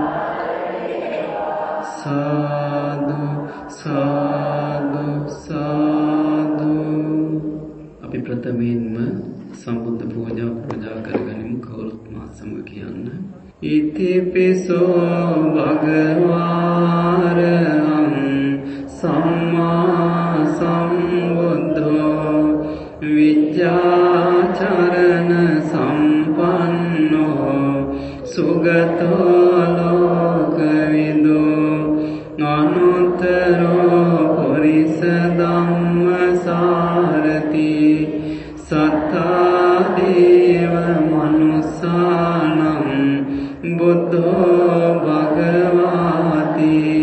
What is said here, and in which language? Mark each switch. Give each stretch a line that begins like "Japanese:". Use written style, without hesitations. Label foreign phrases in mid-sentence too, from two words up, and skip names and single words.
Sinhala: සාදු සාදු සාදු අපි ප්‍රථමයෙන්ම සම්බුද්ධ පූජා කරගනිමු කවුරුත් මා සමග කියන්න ඉතිපිසෝ
Pali: භගවාරහං සම්මා සම්බුද්ධෝ විජ්ජාචරණ සම්පන්නෝ සුගතෝ ලෝකවිදු අනුත්තරෝ පුරිස ධම්මසාරති සත්තා දේව මනුස්සානං බුද්ධෝ භගවාති